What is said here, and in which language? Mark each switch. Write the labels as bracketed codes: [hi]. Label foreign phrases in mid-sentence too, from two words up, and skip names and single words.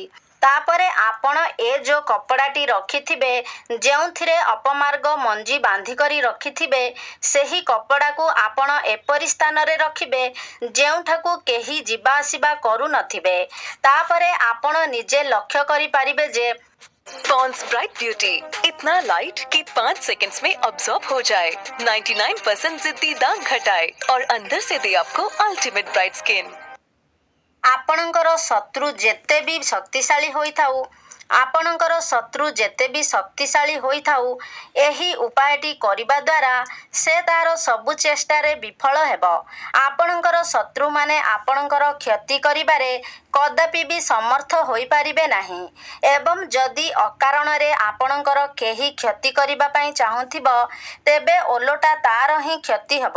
[or] ତାପରେ ଆପଣ ଏ ଯେଉଁ କପଡ଼ାଟି ରଖିଥିବେ, ଯେଉଁଥିରେ ଅପମାର୍ଗ ମଞ୍ଜି ବାନ୍ଧିକରି ରଖିଥିବେ, ସେହି କପଡ଼ାକୁ ଆପଣ ଏପରି ସ୍ଥାନରେ ରଖିବେ ଯେଉଁଠାକୁ କେହି ଯିବା ଆସିବା କରୁନଥିବେ। ତାପରେ ଆପଣ ନିଜେ ଲକ୍ଷ୍ୟ କରିପାରିବେ ଯେ [hi] पॉन्ड्स ब्राइट ब्यूटी इतना लाइट कि 5 सेकंड्स में अब्सॉर्ब हो जाए, 99% जिद्दी दाग घटाए और अंदर से दे आपको [en] ultimate bright skin. [or] ଆପଣଙ୍କର ଶତ୍ରୁ ଯେତେ ବି ଶକ୍ତିଶାଳୀ ହୋଇଥାଉ, ଆପଣଙ୍କର ଶତ୍ରୁ ଯେତେ ବି ଶକ୍ତିଶାଳୀ ହୋଇଥାଉ, ଏହି ଉପାୟଟି କରିବା ଦ୍ୱାରା ସେ ତାର ସବୁ ଚେଷ୍ଟାରେ ବିଫଳ ହେବ। ଆପଣଙ୍କର ଶତ୍ରୁମାନେ ଆପଣଙ୍କର କ୍ଷତି କରିବାରେ କଦାପି ବି ସମର୍ଥ ହୋଇପାରିବେ ନାହିଁ ଏବଂ ଯଦି ଅକାରଣରେ ଆପଣଙ୍କର କେହି କ୍ଷତି କରିବା ପାଇଁ ଚାହୁଁଥିବ, ତେବେ ଓଲଟା ତାର ହିଁ କ୍ଷତି ହେବ।